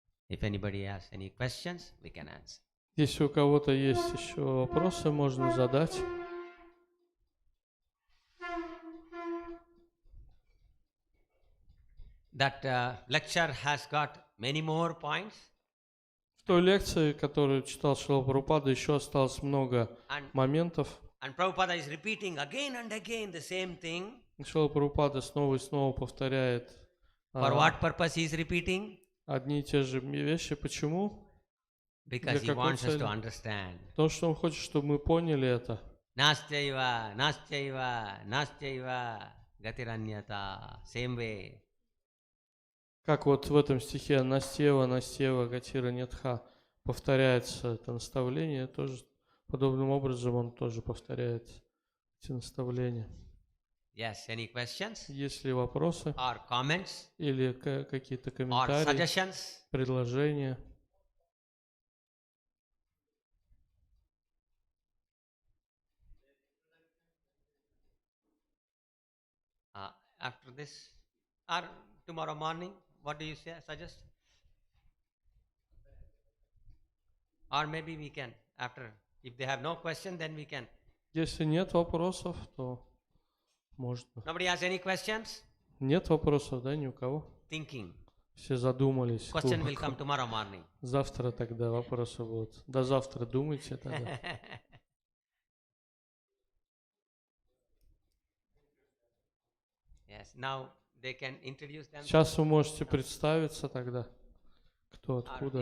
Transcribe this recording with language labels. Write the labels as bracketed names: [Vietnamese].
[English] If anybody has any questions, we can answer. [Russian] Если у кого-то есть еще вопросы, можно задать. [English] That lecture has got many more points. [Russian] В той лекции, которую читал Шрила Прабхупада, еще осталось много моментов. [English] And Prabhupada is repeating again and again the same thing. [Russian] Шрила Прабхупада снова и снова повторяет [English] For what purpose he is repeating? [Russian] одни и те же вещи. Почему? [English] Because he [Russian] какой [English] wants us to [Russian] цели? [English] understand. [Russian] Потому что Он хочет, чтобы мы поняли это. [Sanskrit] Nastyaiva, nastyaiva, nastyaiva, gatiranyata. [English] Same way. [Russian] Как вот в этом стихе Настева, Настева, Гатира, Нетха повторяется это наставление, тоже подобным образом он тоже повторяет эти наставления. [English] Yes, any questions [Russian] Есть ли вопросы [English] or comments [Russian] или какие-то [English] or [Russian] комментарии, [English] suggestions? [Russian] предложения? [English] After this or tomorrow morning, what do you say, suggest? Or maybe we can, after, if they have no question, then we can. [Russian] Если нет вопросов, то можно. [English] Nobody has any questions? [Russian] Нет вопросов, да, ни у кого? [English] Thinking. [Russian] Все задумались. [English] Question will [Russian] глубоко. [English] come tomorrow morning. [Russian] Завтра тогда вопросы будут. До завтра думайте тогда. [English] Yes, now they can introduce themselves. [Russian] Сейчас вы можете представиться тогда, кто откуда.